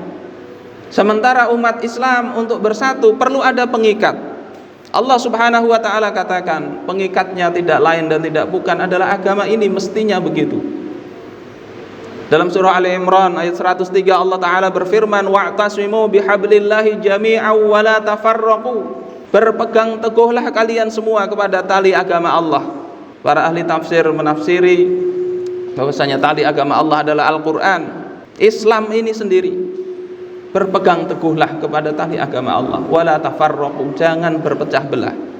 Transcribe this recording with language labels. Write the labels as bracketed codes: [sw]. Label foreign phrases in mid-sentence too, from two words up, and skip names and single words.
[id] Sementara umat Islam untuk bersatu perlu ada pengikat. Allah [ar] سبحانه وتعالى [id] katakan pengikatnya tidak lain dan tidak bukan adalah agama ini, mestinya begitu. Dalam surah Ali Imran ayat 103 Allah Ta'ala berfirman, [ar] واعتصموا بحبل الله جميعا ولا تفرقوا. [id] Berpegang teguhlah kalian semua kepada tali agama Allah. Para ahli tafsir menafsiri bahwasanya tali agama Allah adalah Al-Quran, Islam ini sendiri. Berpegang teguhlah kepada tali agama Allah, [ar] ولا تفرقوا, [id] jangan berpecah belah.